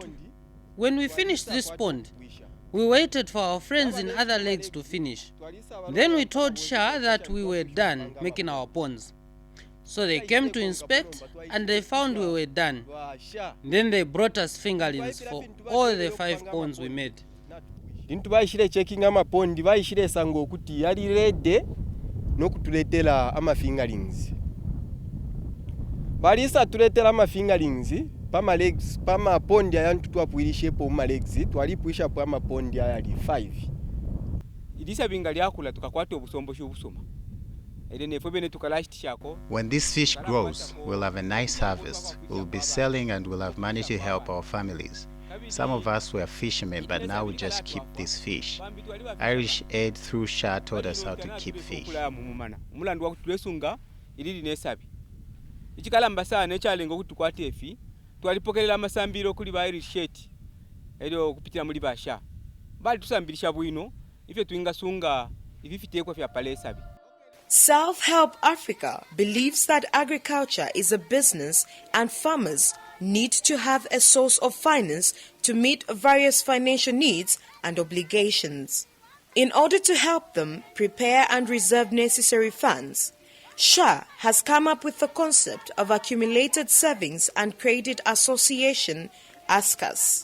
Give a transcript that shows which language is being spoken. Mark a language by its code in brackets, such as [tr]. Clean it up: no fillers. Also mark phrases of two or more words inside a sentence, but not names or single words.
[en] When we finished this pond, we waited for our friends in other legs to finish. Then we told SHA that we were done making our ponds. So they came to inspect and they found we were done. Then they brought us fingerlings for all the 5 ponds we made. [bem] Intu baishire checking ama pondi baishire sango kuti yali ready nokutuletera ama fingerlings. Balisa tuletera ama fingerlings pama legs pama pondi ayantu twapwirishe po ma legs twalipwisha po ama pondi ayali 5. Idisa binga lyakula tukakwata obusombo shobusoma. [en] When this fish grows, we'll have a nice harvest. We'll be selling and we'll have money to help our families. Some of us were fishermen, but now we just keep this fish. Irish Aid through SHA taught us how to keep fish. [bem] Twalipokelera amasambiro kuli ba Irish Aid elio kupitira muri basha bali tusambirisha bwino ife tuinga sunga ibifitekwa vya palesabi. [en] Self-Help Africa believes that agriculture is a business and farmers need to have a source of finance to meet various financial needs and obligations. In order to help them prepare and reserve necessary funds, SHA has come up with the concept of Accumulated Savings and Credit Association, ASCAS.